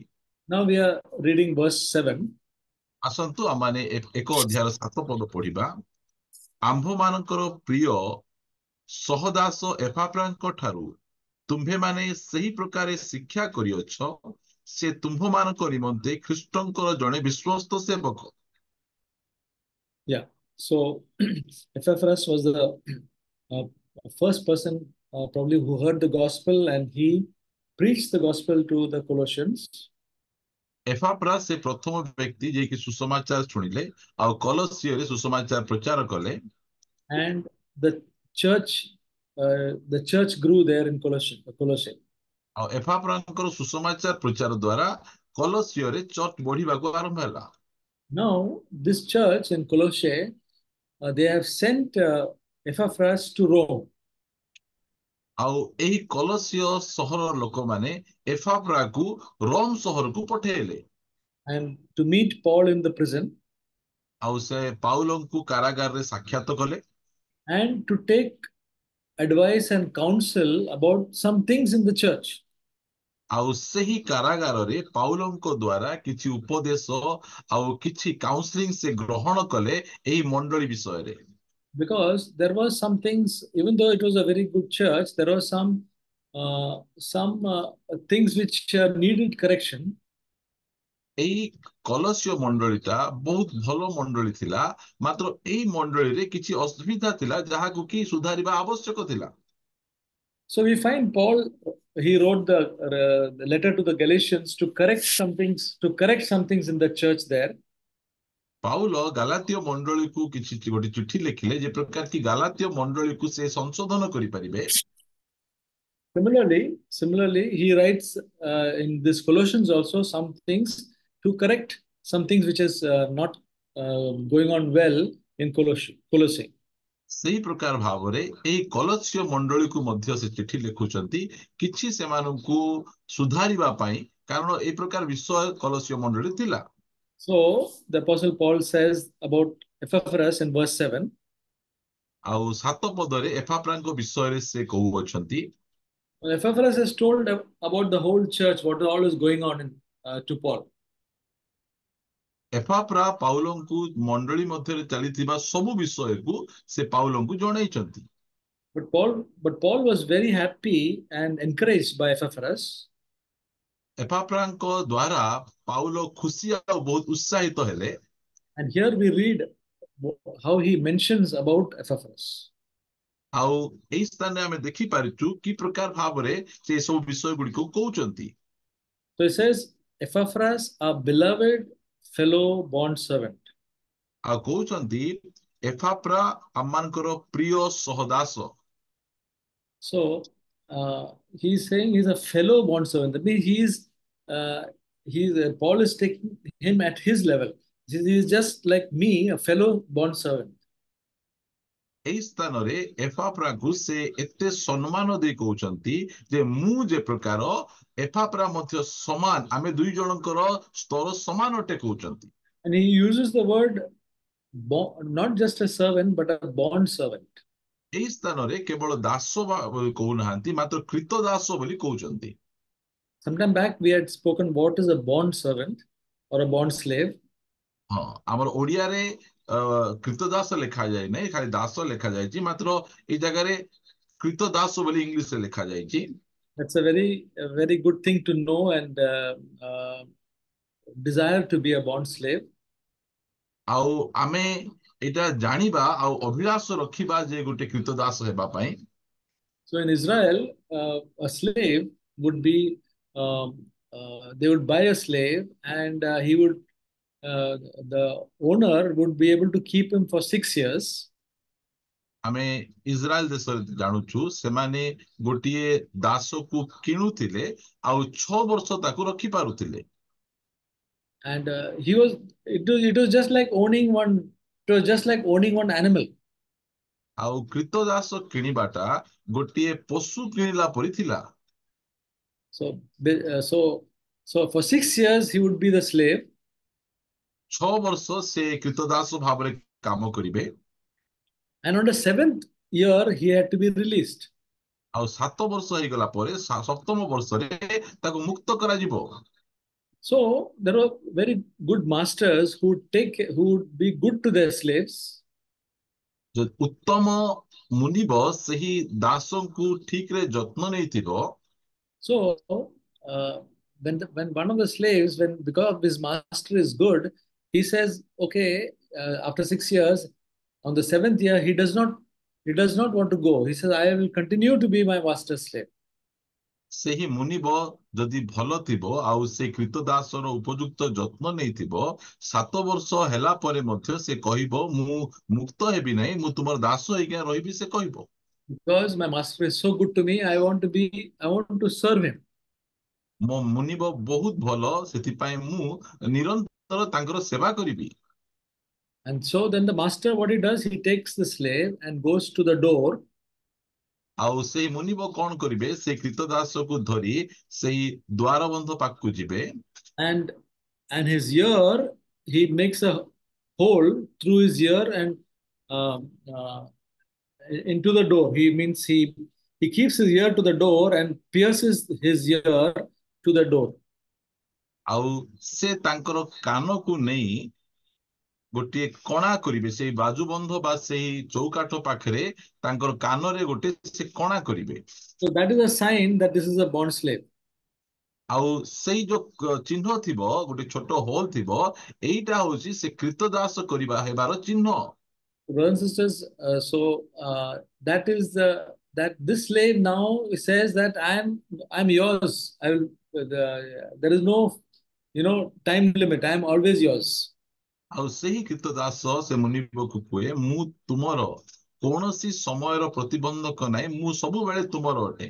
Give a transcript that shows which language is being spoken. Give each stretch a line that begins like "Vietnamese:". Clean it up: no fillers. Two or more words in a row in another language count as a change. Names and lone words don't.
English: Now we are reading verse 7.
Odia: ଆସନ୍ତୁ ଆମମାନେ 1 ଅଧ୍ୟାୟର 7 ପଦ ପଢିବା। ଆମ୍ଭମାନଙ୍କର ପ୍ରିୟ ସହଦାସ ଏପାଫ୍ରାଙ୍କ ଠାରୁ ତୁମ୍ଭେମାନେ ସେହି ପ୍ରକାରେ ଶିକ୍ଷା କରିଅଛ, ସେ ତୁମ୍ଭମାନଙ୍କ ନିମନ୍ତେ ଖ୍ରୀଷ୍ଟଙ୍କର ଜଣେ ବିଶ୍ୱସ୍ତ ସେବକ।
English: Yeah. So Epaphras was the first person probably who heard the gospel, and he preached the gospel to the Colossians.
Odia: ଏପାଫ୍ରା ସେ ପ୍ରଥମ ବ୍ୟକ୍ତି ଯିଏକି ସୁସମାଚାର ଶୁଣିଲେ ଆଉ କଲସିଓରେ ସୁସମାଚାର ପ୍ରଚାର କଲେ।
English: And the church grew there in Colossae.
Odia: ଆଉ ଏଫାପ୍ରାଙ୍କର ସୁସମାଚାର ପ୍ରଚାର ଦ୍ୱାରା କଲସିୟରେ ଚର୍ଚ୍ଚ ବଢିବାକୁ ଆରମ୍ଭ ହେଲା।
English: Now, this church in Colossae, they have sent Epaphras to Rome.
Odia: ଆଉ ଏହି କଲସିୟ ସହରର ଲୋକମାନେ ଏଫାପ୍ରାକୁ ରୋମ ସହରକୁ ପଠେଇଲେ।
English: And to meet Paul in the prison
Odia: ଆଉ ସେ ପାଉଲଙ୍କୁ କାରାଗାରରେ ସାକ୍ଷାତ କଲେ
English: and to take advice and counsel about some things in the church.
Odia: ଆଉ ସେହି କାରାଗାରରେ ପାଉଲଙ୍କ ଦ୍ୱାରା କିଛି ଉପଦେଶ ଆଉ କିଛି କାଉନ୍ସିଲିଂ ସେ ଗ୍ରହଣ କଲେ ଏହି ମଣ୍ଡଳୀ ବିଷୟରେ।
English: Because there was some things, even though it was a very good church, there was some things which needed correction.
Odia: ଏଇ କଲସିୟ ମଣ୍ଡଳୀଟା ବହୁତ ଭଲ ମଣ୍ଡଳୀ ଥିଲା, ମାତ୍ର ଏଇ ମଣ୍ଡଳୀରେ କିଛି ଅସୁବିଧା ଥିଲା ଯାହାକୁ କି ସୁଧାରିବା ଆବଶ୍ୟକ ଥିଲା।
English: So we find Paul, he wrote the letter to the Galatians to correct some things in the church there.
Odia: ପାଉଲ ଗାଲାତୀୟ ମଣ୍ଡଳୀକୁ କିଛି ଗୋଟେ ଚିଠି ଲେଖିଲେ ଯେ ପ୍ରକାର କି ଗାଲାତୀୟ ମଣ୍ଡଳୀକୁ ସେ ସଂଶୋଧନ କରିପାରିବେ।
English: Similarly, he writes in this Colossians also some things to correct some things which is not going on well in Colossae.
Odia: ସେହି ପ୍ରକାର ଭାବରେ ଏହି କଲସିୟ ମଣ୍ଡଳୀକୁ ମଧ୍ୟ ସେ ଚିଠି ଲେଖୁଛନ୍ତି କିଛି ସେମାନଙ୍କୁ ସୁଧାରିବା ପାଇଁ, କାରଣ ଏହି ପ୍ରକାର ବିଷୟ କଲସିୟ ମଣ୍ଡଳୀ ଥିଲା।
English: So the Apostle Paul says about Epaphras in verse 7.
Odia: ଆଉ 7 ପଦରେ ଏଫାପ୍ରାଙ୍କ ବିଷୟରେ ସେ କହୁଅଛନ୍ତି।
English: Epaphras has told about the whole church, what all is going on to Paul.
Odia: ଏଫାପ୍ରା ପାଉଲଙ୍କୁ ମଣ୍ଡଳୀ ମଧ୍ୟରେ ଚାଲିଥିବା ସବୁ ବିଷୟକୁ ସେ ପାଉଲଙ୍କୁ ଜଣାଇଛନ୍ତି।
English: But Paul was very happy and encouraged by Epaphras.
Odia: ଏଫାପ୍ରାଙ୍କ ଦ୍ୱାରା ପାଉଲ ଖୁସି ଆଉ ବହୁତ ଉତ୍ସାହିତ ହେଲେ।
English: And here we read how he mentions about Epaphras.
Odia: ଆଉ ଏହି ସ୍ଥାନରେ ଆମେ ଦେଖିପାରିଛୁ କି ପ୍ରକାର ଭାବରେ ସେ ସବୁ ବିଷୟ ଗୁଡ଼ିକୁ କହୁଛନ୍ତି।
English: So it says, Epaphras, a beloved fellow bond servant.
Odia: ଆଉ କହୁଛନ୍ତି ଏଫାପ୍ରା ଆମମାନଙ୍କର ପ୍ରିୟ ସହଦାସ।
English: So he's saying he's a fellow bond servant. That means Paul is taking him at his level. He's just like me, a fellow bond servant.
Odia: ଏହି ସ୍ଥାନରେ ଏଫାପ୍ରାକୁ ସେ ଏତେ ସମ୍ମାନ ଦେଇ କହୁଛନ୍ତି ଯେ ମୁଁ ଯେ ପ୍ରକାର ଏଫାପ୍ରା ମଧ୍ୟ ସମାନ, ଆମେ ଦୁଇ ଜଣଙ୍କର ସ୍ତର ସମାନ ଅଟେ କହୁଛନ୍ତି।
English: And he uses the word not just a servant, but a bond servant.
Odia: ଏହି ସ୍ଥାନରେ କେବଳ ଦାସ କହୁନାହାନ୍ତି, ମାତ୍ର କ୍ରୀତ ଦାସ ବୋଲି କହୁଛନ୍ତି।
English: Sometime back we had spoken what is a bond servant or a bond slave.
Odia: ହଁ, ଆମର ଓଡ଼ିଆରେ କ୍ରୀତ ଦାସ ଲେଖାଯାଇ ନାହିଁ, ଖାଲି ଦାସ ଲେଖାଯାଇଛି, ମାତ୍ର ଏଇ ଜାଗାରେ କ୍ରୀତ ଦାସ ବୋଲି ଇଂଲିଶରେ ଲେଖାଯାଇଛି।
English: That's a very good thing to know and desire to be a bond slave.
Odia: ଆଉ ଆମେ ଏଇଟା ଜାଣିବା ଆଉ ଅଭିଳାଷ ରଖିବା ଯେ ଗୋଟେ କ୍ରୀତ ଦାସ ହେବା ପାଇଁ।
English: So in Israel, a slave would be they would buy a slave and the owner would be able to keep him for 6 years.
Odia: ଆମେ ଇସ୍ରାଏଲ ଦେଶରେ ଜାଣୁଛୁ ସେମାନେ ଗୋଟିଏ ଦାସକୁ କିଣୁଥିଲେ ଆଉ 6 ବର୍ଷ ତାକୁ ରଖି ପାରୁଥିଲେ।
English: And it was just like owning one animal.
Odia: ଆଉ କ୍ରୀତ ଦାସ କିଣିବାଟା ଗୋଟିଏ ପଶୁ କିଣିଲା ପରି ଥିଲା।
English: So for 6 years he would be the slave.
Odia: 6 ବର୍ଷ ସେ କ୍ରୀତ ଦାସ ଭାବରେ କାମ କରିବେ।
English: And on the 7th year he had to be released.
Odia: ଆଉ 7 ବର୍ଷ ହେଇଗଲା ପରେ 7ମ ବର୍ଷରେ ତାକୁ ମୁକ୍ତ କରାଯିବ।
English: So there were very good masters who would be good to their slaves.
Odia: ଉତ୍ତମ ମୁନିବ ସେହି ଦାସଙ୍କୁ ଠିକରେ ଯତ୍ନ ନେଇଥିବ।
English: So when one of the slaves, because his master is good, he says, okay, after 6 years, on the 7th year, he does not want to go. He says, I will continue to be my master's slave.
Odia: ସେହି ମୁନିବ ଯଦି ଭଲ ଥିବ ଆଉ ସେ କ୍ରୀତ ଦାସର ଉପଯୁକ୍ତ ଯତ୍ନ ନେଇଥିବ, 7 ବର୍ଷ ହେଲା ପରେ ମଧ୍ୟ ସେ କହିବ ମୁଁ ମୁକ୍ତ ହେବି ନାହିଁ, ମୁଁ ତୁମର ଦାସ ହେଇକି ରହିବି, ସେ କହିବ।
English: Because my master is so good to me, I want to serve him.
Odia: ମୋ ମୁନିବ ବହୁତ ଭଲ, ସେଥିପାଇଁ ମୁଁ ନିରନ୍ତର ତାଙ୍କର ସେବା କରିବି।
English: And so then the master, what he does, he takes the slave and goes to the door.
Odia: ଆଉ ସେଇ ମୁନିବ କଣ କରିବେ, ସେ କ୍ରୀତଦାସକୁ ଧରି ସେଇ ଦ୍ୱାର ବନ୍ଧ ପାଖକୁ ଯିବେ।
English: And his ear, he makes a hole through his ear and uh, uh, into the door. He means he keeps his ear to the door and pierces his ear to the door.
Odia: ଆଉ ସେ ତାଙ୍କର କାନକୁ ନେଇ ଗୋଟିଏ କଣା କରିବେ, ସେଇ ବାଜୁବନ୍ଧ ବା ସେଇ ଚୌକାଠ ପାଖରେ ତାଙ୍କର କାନରେ ଗୋଟେ ସେ କଣା କରିବେ।
English: So that is a sign that this is a bond slave.
Odia: ଆଉ ସେଇ ଯୋଉ ଚିହ୍ନ ଥିବ, ଗୋଟେ ଛୋଟ ହୋଲ ଥିବ, ଏଇଟା ହଉଛି ସେ କ୍ରୀତଦାସ କରିବା ହେବାର ଚିହ୍ନ।
English: Brothers and sisters, that is that this slave now says that I'm yours. I will. There is no, time limit. I'm always yours.
Odia: ଆଉ ସେହି କ୍ରୀତଦାସ ସେ ମୁନିବକୁ କୁହେ, ମୁଁ ତୁମର, କୌଣସି ସମୟର ପ୍ରତିବନ୍ଧକ ନାହିଁ, ମୁଁ ସବୁବେଳେ ତୁମର ଅଟେ।